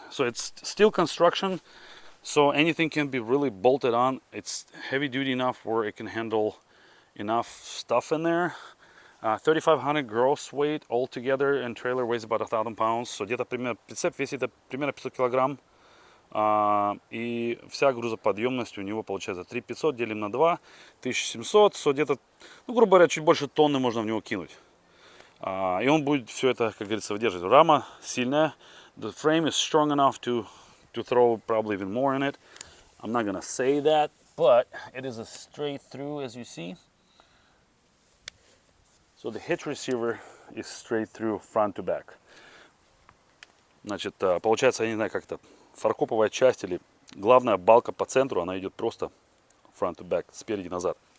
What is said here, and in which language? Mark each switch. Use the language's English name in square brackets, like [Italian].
[English] So it's steel construction, so anything can be really bolted on. It's heavy duty enough where it can handle enough stuff in there. 3,500 gross weight altogether, and trailer weighs about 1,000 pounds. [Russian] So где-то примерно, прицеп весит примерно 500 килограмм. И вся грузоподъемность у него получается 3,500 делим на 2, 1,700. So где-то, ну, грубо говоря, чуть больше тонны можно в него кинуть. И он будет все это, как говорится, выдерживать. Рама сильная. [English] The frame is strong enough to throw probably even more in it. I'm not gonna say that, but it is a straight through, as you see. So the hitch receiver is straight through front to back. [Russian] Значит, получается, я не знаю, как это, фаркоповая часть или главная балка по центру, она идет просто [English] front to back, [Russian] спереди назад.